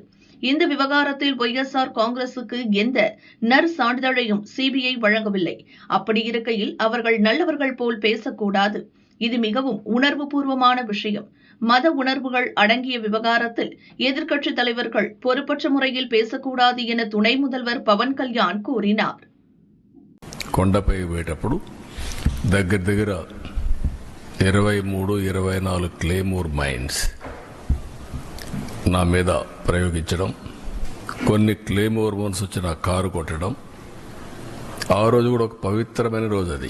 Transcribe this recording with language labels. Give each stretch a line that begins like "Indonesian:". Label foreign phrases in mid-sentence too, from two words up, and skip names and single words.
Tamil: இந்த விவகாரத்தில் ஒய்எஸ்ஆர் காங்கிரசுக்கு எந்த நற்சான்றிதழையும் சிபிஐ வழங்கவில்லை. அப்படி இருக்கையில் அவர்கள் நல்லவர்கள் போல் பேசக்கூடாது. இது மிகவும் உணர்வுபூர்வமான விஷயம். மத உணர்வுகள் அடங்கிய விவகாரத்தில் எதிர்க்கட்சித் தலைவர்கள் பொறுப்பற்ற முறையில் பேசக்கூடாது என துணை முதல்வர் பவன் கல்யாண் கூறினார்.
Telugu: కొండపై పోయేటప్పుడు దగ్గర 23-24 క్లేమోర్ మైన్స్ నా మీద ప్రయోగించడం, కొన్ని క్లేమోర్ మైన్స్ వచ్చి నా కారు కొట్టడం. ఆ రోజు కూడా ఒక పవిత్రమైన రోజు అది.